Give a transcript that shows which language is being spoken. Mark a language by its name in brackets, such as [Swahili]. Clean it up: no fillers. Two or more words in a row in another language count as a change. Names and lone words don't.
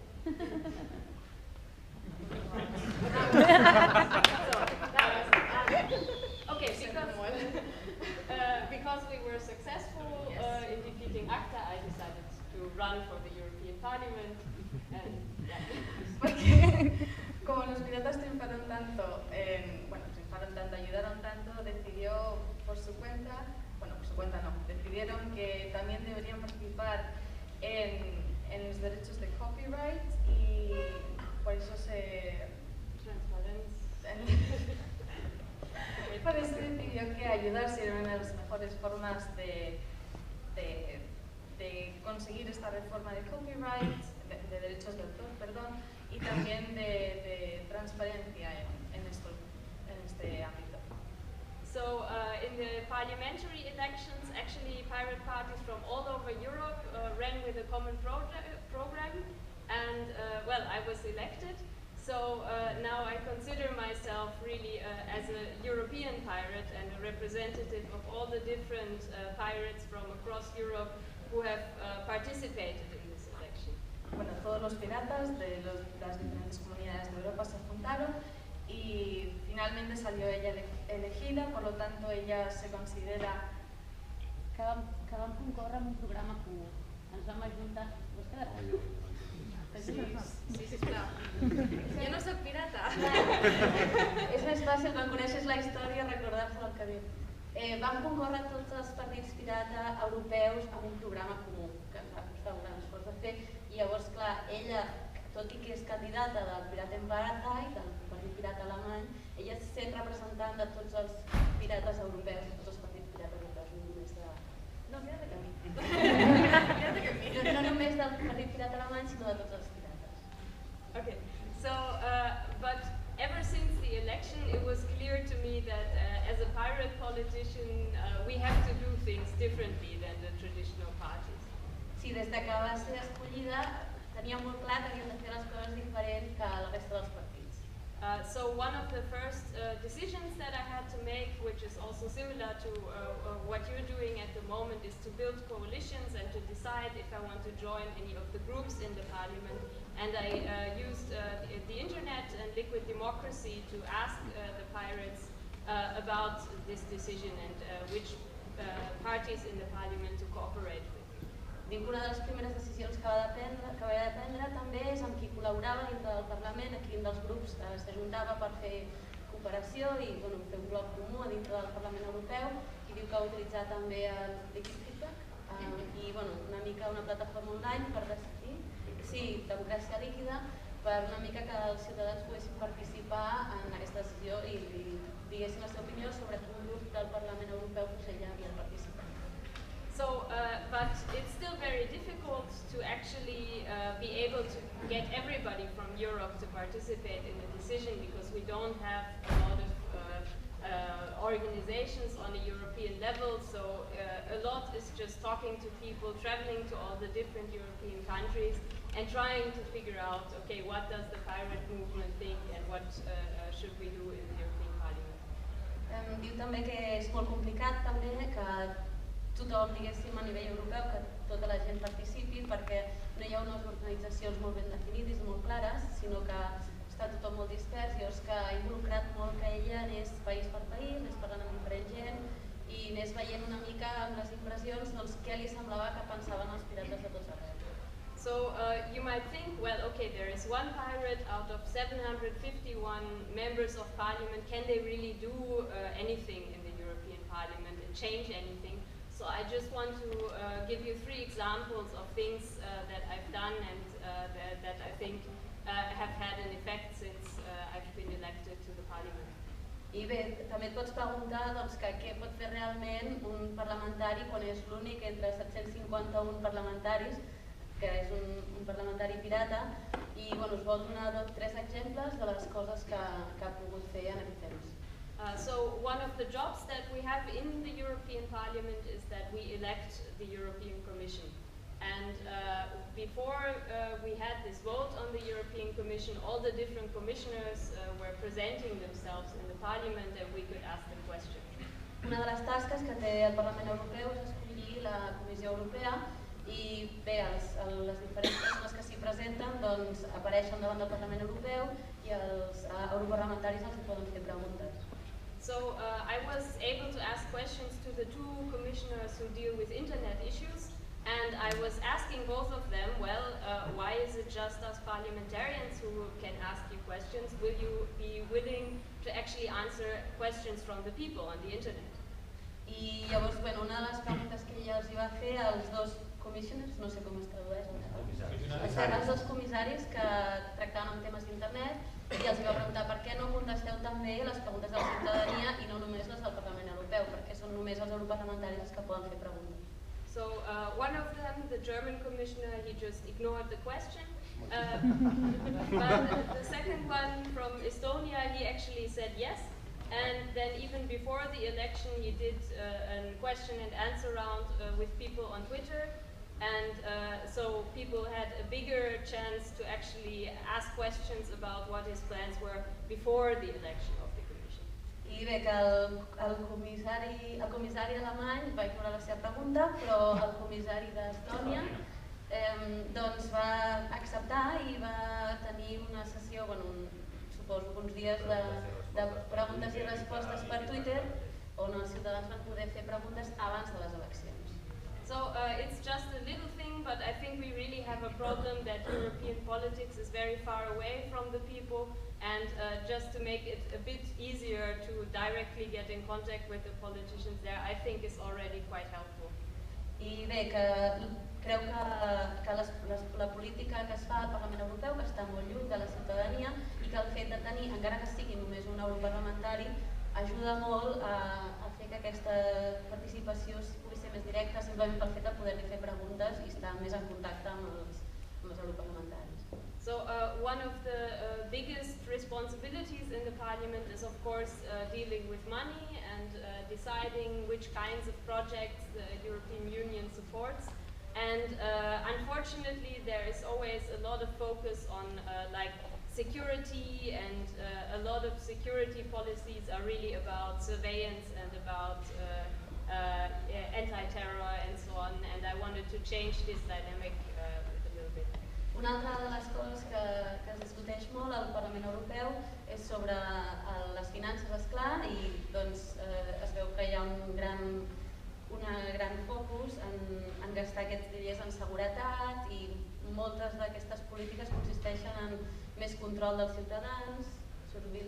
[English] Okay, because we were successful in defeating ACTA, I decided to run for the European Parliament. And, [Spanish] Porque como los piratas triunfaron tanto, ayudaron tanto, decidió por su cuenta, decidieron que también deberían participar en los derechos de copyright y por eso por eso decidió que ayudarse era una de las mejores formas de conseguir esta reforma de copyright, de derechos de autor, perdón, y también de transparencia en este ámbito. [English] So in the parliamentary elections, actually pirate parties from all over Europe ran with a common program, and well, I was elected. So now I consider myself really as a European pirate and a representative of all the different pirates from across Europe who have participated in this election. [Spanish] Bueno, todos los piratas de las diferentes comunidades de Europa se juntaron y finalmente salió ella elegida, por lo tanto ella se considera... [Catalan] Que vam concórrer en un programa comú. Ens vam ajuntar... Vols quedar? Sí, sisplau. Jo no soc pirata. És més fàcil quan coneixes la història recordar-se el que diu. Vam concórrer tots els partits pirata europeus amb un programa comú, que ens va costar un gran esforç de fer, i llavors, clar, ella, tot i que és candidata del Piraten Party, del Partit Pirata Alemany, ella és sent representant de tots els pirates europeus, de tots els partits pirates europeus, no només de... No, Pirata Camí. Pirata Camí. No només del Partit Pirata Alemany, sinó de tots els pirates. [English] Okay, so, but ever since the election, it was clear to me that as a pirate politician, we have to do things differently than the traditional parties. [Catalan] Sí, des que va ser escollida, tenia molt clar que havíem de fer les coses diferents que la resta dels partits. [English] So one of the first decisions that I had to make, which is also similar to what you're doing at the moment, is to build coalitions and to decide if I want to join any of the groups in the parliament. And I used the internet and liquid democracy to ask the pirates about this decision and which parties in the parliament to cooperate with. [Catalan] Dic que una de les primeres decisions que vaig prendre també és amb qui col·laborava dintre del Parlament, aquí dins dels grups s'ajuntava per fer cooperació i fer un bloc comú a dintre del Parlament Europeu, i diu que va utilitzar també el Liquid Feedback, i una mica una plataforma online per decidir, sí, democràcia líquida, per una mica que els ciutadans poguessin participar en aquesta decisió i diguessin la seva opinió sobre un grup del Parlament Europeu que ja havia de participar. [English] So, but it's still very difficult to actually be able to get everybody from Europe to participate in the decision because we don't have a lot of organizations on a European level, so a lot is just talking to people, traveling to all the different European countries and trying to figure out, okay, what does the pirate movement think and what should we do in the European Parliament? [Catalan] Diu també que és molt complicat també que tothom, diguéssim, a nivell europeu, que tota la gent participi perquè no hi ha unes organitzacions molt ben definides i molt clares, sinó que està tothom molt dispers. Llavors que ha involucrat molt que ella anés país per país, anés parlant amb diferent gent i anés veient una mica amb les impressions què li semblava que pensaven els pirates de tots arreu. [English] So you might think, well, okay, there is one pirate out of 751 members of parliament. Can they really do anything in the European Parliament and change anything? So I just want to give you 3 examples of things that I've done and that I think have had an effect since I've been elected to the Parliament. [Catalan] I bé, també et pots preguntar què pot fer realment un parlamentari quan és l'únic entre 751 parlamentaris, que és un parlamentari pirata, i us vol donar 3 exemples de les coses que ha pogut fer en aquest temps. [English] So one of the jobs that we have in the European Parliament is that we elect the European Commission. And before we had this vote on the European Commission, all the different commissioners were presenting themselves in the Parliament and we could ask them questions. [Catalan] Una de les tasques que té el Parlament Europeu és escollir la Comissió Europea i bé, les diferents persones que s'hi presenten apareixen davant del Parlament Europeu i els europarlamentaris els poden fer preguntes. [English] So I was able to ask questions to the 2 commissioners who deal with internet issues, and I was asking both of them, well, why is it just us parliamentarians who can ask you questions? Will you be willing to actually answer questions from the people on the internet? [Catalan] I llavors, una de les preguntes que ella els hi va fer als 2 commissioners, no sé com es tradueix, els 2 comissaris que tractaven amb temes d'internet, i els va preguntar per què no contesteu també les preguntes de la ciutadania i no només les del Parlament Europeu, perquè són només els europarlamentaris els que poden fer preguntes. [English] So one of them, the German commissioner, he just ignored the question. But the second one from Estonia, he actually said yes. And then even before the election, he did a question and answer round with people on Twitter. And so people had a bigger chance to actually ask questions about what his plans were before the election of the Commission. [Catalan] I bé, que el comissari alemany va ignorar la seva pregunta, però el comissari d'Estònia va acceptar i va tenir una sessió, suposo uns dies de preguntes i respostes per Twitter, on els ciutadans van poder fer preguntes abans de les eleccions. [English] So it's just a little thing, but I think we really have a problem that European politics is very far away from the people, and just to make it a bit easier to directly get in contact with the politicians there, I think is already quite helpful. [Catalan] I bé, que creu que la política que es fa al Parlament Europeu, que està molt lluny de la ciutadania, i que el fet de tenir, encara que sigui només un europarlamentari, ajuda molt a fer que aquesta participació pugui ser més directa, simplement pel fet de poder-li fer preguntes i estar més en contacte amb els europarlamentaris. [English] So one of the biggest responsibilities in the Parliament is of course dealing with money and deciding which kinds of projects the European Union supports. And unfortunately there is always a lot of focus on security, and a lot of security policies are really about surveillance and about anti-terror and so on, and I wanted to change this dynamic a little bit. [Catalan] Una altra de les coses que es discuteix molt al Parlament Europeu és sobre les finances, esclar, i es veu que hi ha un gran focus en gastar aquests diners en seguretat, i moltes d'aquestes polítiques consisteixen en més control dels ciutadans, vigilància